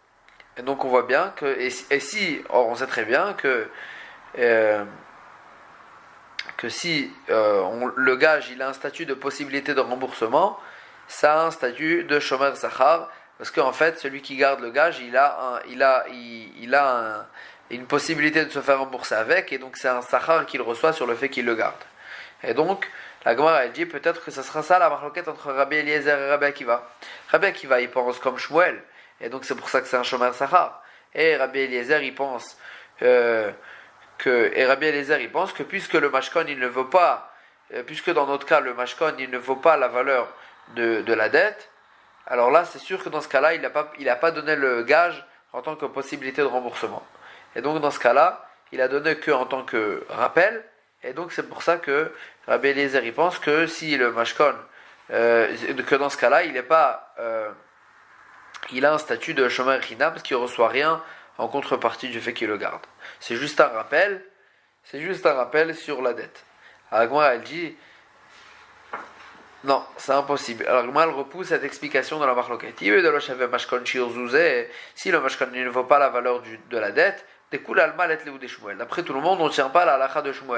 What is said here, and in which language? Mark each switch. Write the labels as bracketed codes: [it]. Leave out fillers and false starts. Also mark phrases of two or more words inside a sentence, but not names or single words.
[fr] Et donc on voit bien que on sait très bien que si le gage il a un statut de possibilité de remboursement, ça a un statut de [he] שומר שכר, [fr] parce qu'en fait celui qui garde le gage il a une possibilité de se faire rembourser avec, et donc c'est un sachar qu'il reçoit sur le fait qu'il le garde. Et donc la Gemara elle dit peut-être que ce sera ça la marloquette entre Rabbi Eliezer et Rabbi Akiva. Rabbi Akiva il pense comme Shmuel, et donc c'est pour ça que c'est un [he] שומר שכר. [fr] Et Rabbi Eliezer il pense que puisque le mashkon il ne vaut pas, puisque dans notre cas le mashkon il ne vaut pas la valeur de la dette, alors là c'est sûr que dans ce cas-là il n'a pas donné le gage en tant que possibilité de remboursement. Et donc dans ce cas-là il a donné que en tant que rappel, et donc c'est pour ça que Rabbi Eliezer il pense que si le mashkon que dans ce cas-là il a un statut de [he] שומר חינם [fr] parce qu'il ne reçoit rien en contrepartie du fait qu'il le garde. C'est juste un rappel sur la dette. Alors moi elle dit non, c'est impossible. Alors moi elle repousse cette explication dans la marloquette. Si le mashkon ne vaut pas la valeur de la dette, d'après tout le monde, on ne tient pas la halakha de Shmuel.